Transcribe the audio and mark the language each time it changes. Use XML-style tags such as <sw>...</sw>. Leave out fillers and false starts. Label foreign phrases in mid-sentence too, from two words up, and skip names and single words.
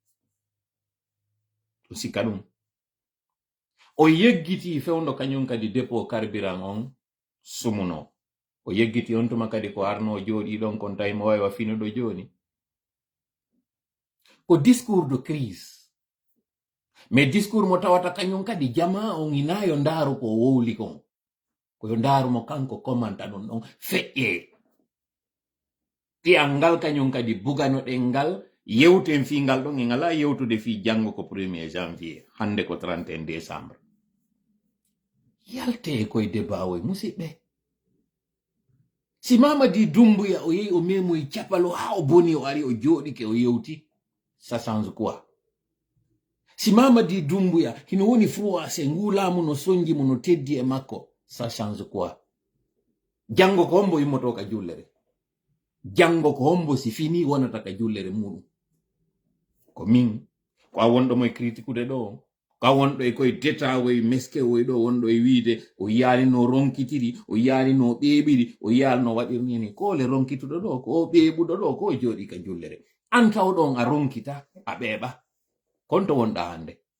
<ff>ɗum sikka ɗum o yeggiti fewndo kañum kadi dépôt carburant on sumuno o yeggiti on tuma kadi ko arno jooɗi ɗon kon tawi mo waywa finuɗo joni ko</ff> <fr>discours de crise mais discours</fr> <ff>mo tawata kañum kadi jama on ina yo ndaaru ko wowli kon koyo ndaaru mo kanko commanta ɗum ɗon feƴƴe ɗiyal ngal kañum kadi buganoɗen ngal yewten fi ngal ɗon e ngala yewtude fi janngo ko 1er janvier hande ko 31 décembre yalte koye débat oye musidɓe si Mamadi Doumbouya o yehi o memoyi capalo ha o boni o ari o jooɗike o yewti</ff> <fr>ça change quoi</fr> <ff>si Mamadi Doumbouya hino woni froissé ngulamu no sonji mo no teddi e makko</ff> <fr>ça change quoi</fr> <ff>jango ko hombo yimmoto ka jullere jango ko hombo si fini wonata ka jullere muɗum ko min ko a wonɗo moye critiqueude ɗo ko a wonɗo e koye détawoye meskewoye ɗo wonɗo e wiide o yiyani no ronkitiri o yiyani no ɓeeɓiri o yiyani no waɗirni ni ko le ronkituɗo ɗo ko ɓeeɓuɗo ɗo ko jooɗi ka jullere an tawɗon a ronkita a ɓeeɓa konto wonɗa hande</ff>